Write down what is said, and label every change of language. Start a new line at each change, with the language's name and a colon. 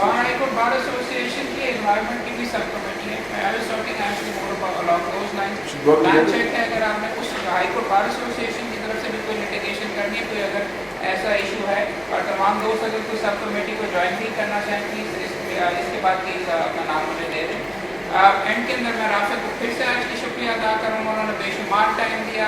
Urdu: High court bar association کی environment کی بھی سب کمیٹی ہے.
English: I was talking actually more about along those lines. Should work
Urdu: plan
English: together.
Urdu: Check ہے اگر آپ نے اس ہائی کورٹ بار ایسوسیشن کی طرف سے بھی کوئی لٹیگیشن کرنی ہے, کوئی اگر ایسا ایشو ہے, اور تمام دوست اگر کوئی سب کمیٹی کو جوائن بھی کرنا چاہیں پلیز اس کے بعد پلیز اپنا نام مجھے دے دیں. اینڈ کے اندر میں رافع کو پھر سے آج کی شکریہ ادا کروں گا, انہوں نے بے شمار ٹائم دیا.